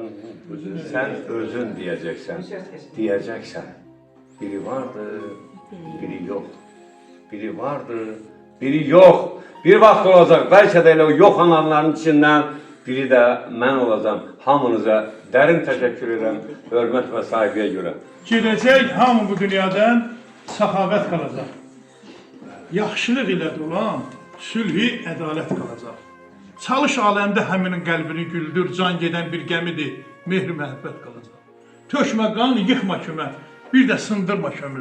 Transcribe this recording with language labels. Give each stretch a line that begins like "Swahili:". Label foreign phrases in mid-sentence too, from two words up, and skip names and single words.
Turkish: Sen özün diyeceksen. Biri vardır, biri yok. Biri vardır, biri yok. Bir vaxt olacak, belki de o yok olanların içinden biri de ben olacağım. Hamınıza derin teşekkür ederim, hürmet ve saygıya göre.
Azerbaijani: Gedəcək hamı bu dünyadan səxavət qalacaq. Yaxşılıq ilə dolan, sülhü, ədalət qalacaq. Çalış aləmdə həminin qəlbini güldür, can gedən bir gəmidir, mehr məhəbbət qalacaq. Tökmə qan, yıxma kümə, bir də sındırma kömür.